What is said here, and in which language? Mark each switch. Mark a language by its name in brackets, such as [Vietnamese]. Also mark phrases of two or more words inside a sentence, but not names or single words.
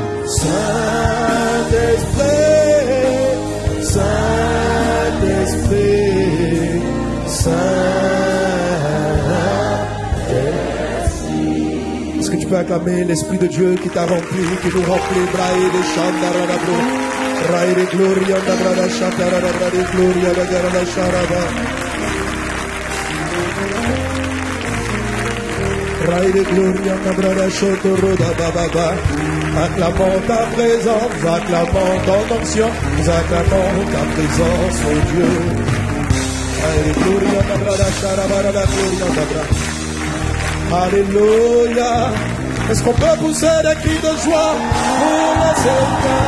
[French] Saint-Esprit, Saint-Esprit, Saint-Esprit. Est-ce que tu peux acclamer l'Esprit de Dieu qui t'a rempli, qui nous remplit? Braille de Chandaradabro, Braille de Gloria, Nabrada Chantarada, de Gloria, de Garada Charada. Braille de Gloria, Nabrada Chotoroda Bababa. Acclamons ta présence, acclamons ton onction, acclamons ta présence, oh Dieu. Alléluia. Est-ce qu'on peut pousser des cris de joie pour le Seigneur?